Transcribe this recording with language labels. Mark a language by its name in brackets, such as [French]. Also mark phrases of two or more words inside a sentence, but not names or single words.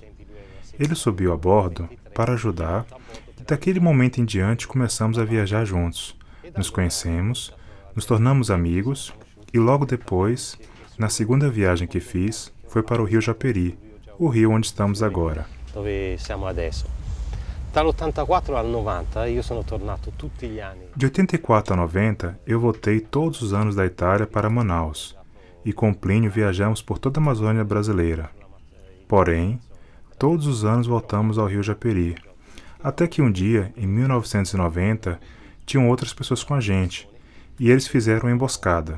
[Portuguese] Ele subiu a bordo para ajudar e daquele momento em diante começamos a viajar juntos. Nos conhecemos, nos tornamos amigos e logo depois, na segunda viagem que fiz, foi para o Rio Japeri, o rio onde estamos agora. [Italian] Dove siamo adesso. Dall'84 al 90 io sono tornato tutti gli anni. [Portuguese] De 84 a 90, eu voltei todos os anos da Itália para Manaus e com Plínio viajamos por toda a Amazônia brasileira. Porém, todos os anos voltamos ao Rio Japeri. Até que um dia, em 1990, tinham outras pessoas com a gente e eles fizeram uma emboscada.